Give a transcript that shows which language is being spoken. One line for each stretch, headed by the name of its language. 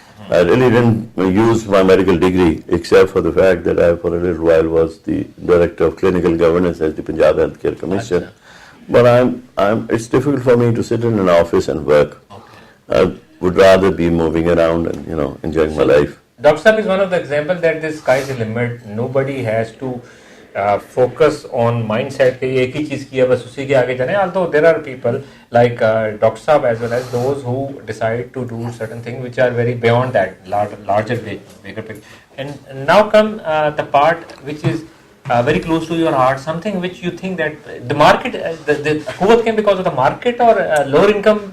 English: I really didn't use my medical degree, except for the fact that I, for a little while, was the director of clinical governance at the Punjab Healthcare Commission. But it's difficult for me to sit in an office and work. I would rather be moving around and enjoying my life. Dr. Saab is one of the examples that the sky is the limit. Nobody has to focus on mindset
Hindi: कि एक ही चीज की है बस उसी के आगे जाने.
English: Although there are people like Dr. Saab as well as those who decide to do certain things which are very beyond that larger bigger picture. And now come the part which is very close to your heart, something which you think that the market, the Akhuwat came because of the market or lower income?